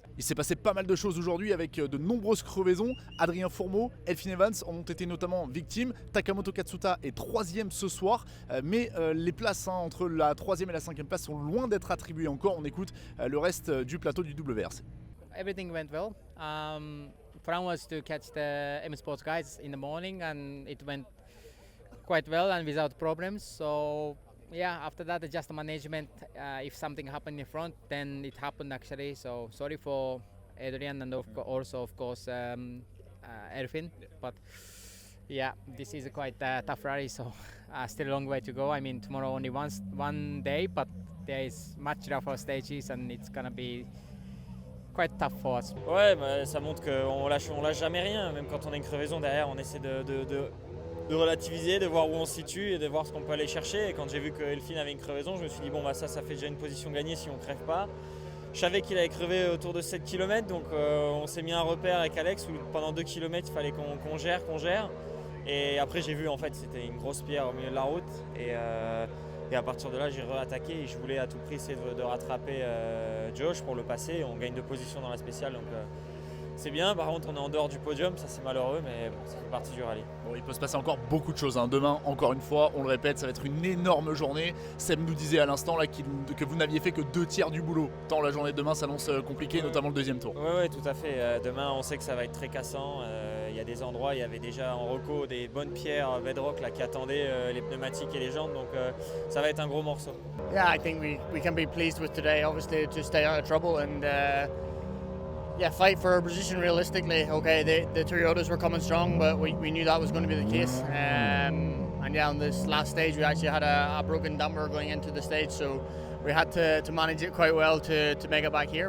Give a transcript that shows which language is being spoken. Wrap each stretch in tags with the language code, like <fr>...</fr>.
<fr>Il s'est passé pas mal de choses aujourd'hui avec de nombreuses crevaisons. Adrien Fourmeau, Elfyn Evans en ont été notamment victimes. Takamoto Katsuta est 3e ce soir. Mais les places entre la 3e et la 5e place sont loin d'être attribuées encore. On écoute le reste du plateau du WRC.</fr> <en>Everything went well. Plan was to catch the M Sports guys in the morning and it went quite well and without problems. So yeah, after that, just the management. If something happened in front, then it happened actually. So sorry for Adrian and also of course Elfyn. But yeah, this is a quite tough rally, so still a long way to go. I mean, tomorrow only one day, but there is much rougher stages and it's gonna be quite tough for us.</en> <fr>Ouais, ça montre qu'on lâche jamais rien. Même quand on a une crevaison derrière, on essaie de relativiser, de voir où on se situe et de voir ce qu'on peut aller chercher. Et quand j'ai vu que Elfyn avait une crevaison, je me suis dit ça fait déjà une position gagnée si on ne crève pas. Je savais qu'il allait crever autour de 7 km, donc on s'est mis un repère avec Alex où pendant 2 km il fallait qu'on gère. Et après j'ai vu en fait c'était une grosse pierre au milieu de la route et à partir de là j'ai re-attaqué et je voulais à tout prix essayer de rattraper Josh pour le passer. On gagne de position dans la spéciale donc c'est bien. Par contre on est en dehors du podium, ça c'est malheureux mais bon, ça fait partie du rallye. Bon, il peut se passer encore beaucoup de choses. Demain, encore une fois, on le répète, ça va être une énorme journée. Seb nous disait à l'instant là que vous n'aviez fait que 2/3 du boulot. Tant la journée de demain s'annonce compliquée, notamment le deuxième tour. Oui, tout à fait. Demain on sait que ça va être très cassant. Il y a des endroits, il y avait déjà en reco des bonnes pierres bedrock là, qui attendaient les pneumatiques et les jantes, donc ça va être un gros morceau.</fr> <en>Yeah, I think we can be pleased with today, obviously, to stay out of trouble and fight for our position realistically. Okay, the Toyotas were coming strong, but we knew that was going to be the case. And on this last stage, we actually had a broken damper going into the stage, so we had to manage it quite well to make it back here.</en>